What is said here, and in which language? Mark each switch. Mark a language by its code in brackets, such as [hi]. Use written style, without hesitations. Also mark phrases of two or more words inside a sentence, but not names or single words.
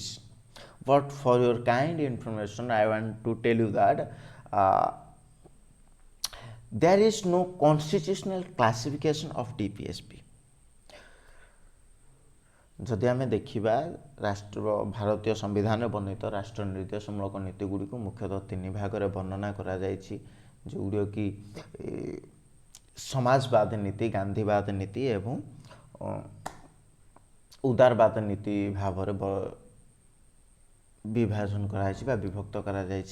[en] But for your kind information, I want to tell you that there is no constitutional classification of Dpsp. [or] ଯଦି ଆମେ ଦେଖିବା ଭାରତୀୟ ସମ୍ବିଧାନରେ ବର୍ଣ୍ଣିତ ରାଷ୍ଟ୍ର ନିର୍ଦ୍ଦେଶମୂଳକ ନୀତି ଗୁଡ଼ିକୁ ମୁଖ୍ୟତଃ 3 ଭାଗରେ ବର୍ଣ୍ଣନା କରାଯାଇଛି, ଯେଉଁଗୁଡ଼ିକ କି ସମାଜବାଦ ନୀତି, ଗାନ୍ଧୀବାଦ ନୀତି ଏବଂ ଉଦାରବାଦ ନୀତି ଭାବରେ ବିଭାଜନ କରାଯାଇଛି ବା ବିଭକ୍ତ କରାଯାଇଛି.